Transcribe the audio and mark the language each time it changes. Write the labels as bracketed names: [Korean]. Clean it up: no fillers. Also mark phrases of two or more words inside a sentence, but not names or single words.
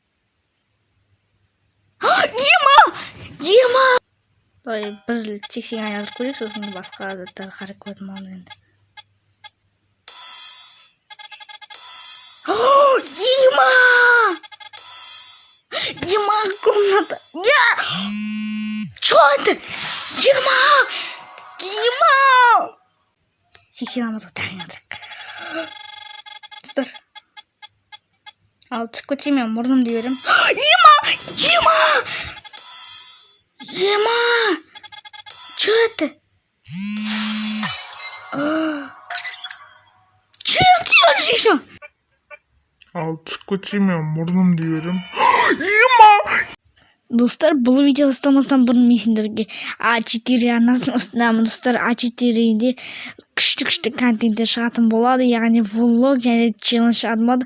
[Kazakh] Ема! Давай бір тексең айналдырып көрейік, сосын басқа заттарға қарап көретін боламыз енді. Ема комната! [Russian] Что это? [Kazakh] Ема! Сексен алмазға тағы айналдырайық. Достар, ал түсіп кетсе мен мұрнымды берем. Ема! [Russian] Что это? Черт делаешь еще? [Kazakh] Ал түсіп кетсе мен мұрнымды берем. Достар, бұл видео бастамастан бұрын мен сендерге А4 арнасының ұсынамын. Достар, А4-де күшті контенттер шығатын болады, яғни влог және челлендж шығатын.